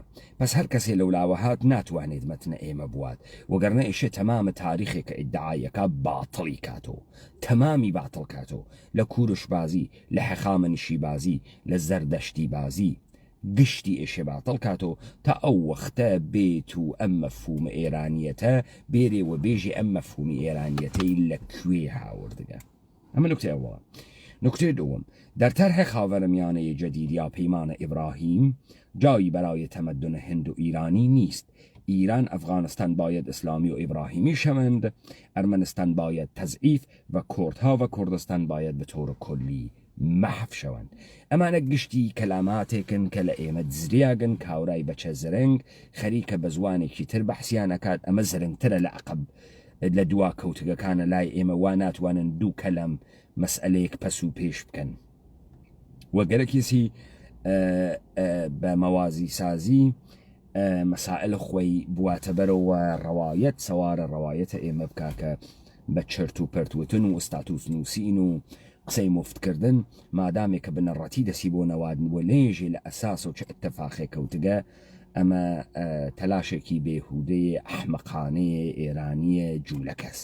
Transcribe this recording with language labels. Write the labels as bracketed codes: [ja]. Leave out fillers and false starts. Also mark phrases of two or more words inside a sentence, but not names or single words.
[sdh] پس هەر کەسێ لەولاوە هات ناتوانێت مەتنە ئێمە بوات وەگەرنە ئیشە تەمامە تاریخێکە ئیدعایەکە باڵی کاتۆ، تەمامی باڵ کاتۆ لە کوورش بازی، لە هەخامنشی بازی، لە زەردەشتی بازی گشتی ئێشێ باڵ کاتۆ تا ئەو وەختە بێت و ئەم مەفهومە ئێرانیەتە بێرێ و بێژی ئەم مەفهومی ئێرانیەتەی لەکوێ هاوردگە. ئەمە نوکتەی ئەووەڵە. [fa] نکته دوم، در طرح خاورمیانه جدید یا پیمان ابراهیم جایی برای تمدن هند و ایرانی نیست. ایران، افغانستان باید اسلامی و ابراهیمی شوند، ارمنستان باید تضعیف و کردها و کردستان باید به طور کلی محو شوند. [sdh] اما نگشتی کلاماتێکن کە لە ئێمە دزریاگن کاورای بەچە زرنگ خەریکە بە زوانێکی تر بەحسیان ئەکات. ئەمە زرنگترە لە عەقب لە دوا کەوتگەکانە لای ئێمە وا ناتوانن دوو کەلەم مەسئلەیەک پەس و پێش بکەن. وەگەرەکیسی بە مەوازی سازی مەسائل خۆی بواتە بەرەوە ڕەوایەت سەوارە ڕەوایەتە ئێمە بکاکە بە چرت و پەرتوتن و ئستاتوس نووسین و قسەی مفتکردن مادامێک کە بنەڕەتی دەسی بۆ نەوادن و لێژێ لە ئەساس و چه ئەتەفاقێ کەوتگە ئەمە تەلاشێکی بێهودەیە ئەحمەقانەیە ئێرانیە جوولەکەس.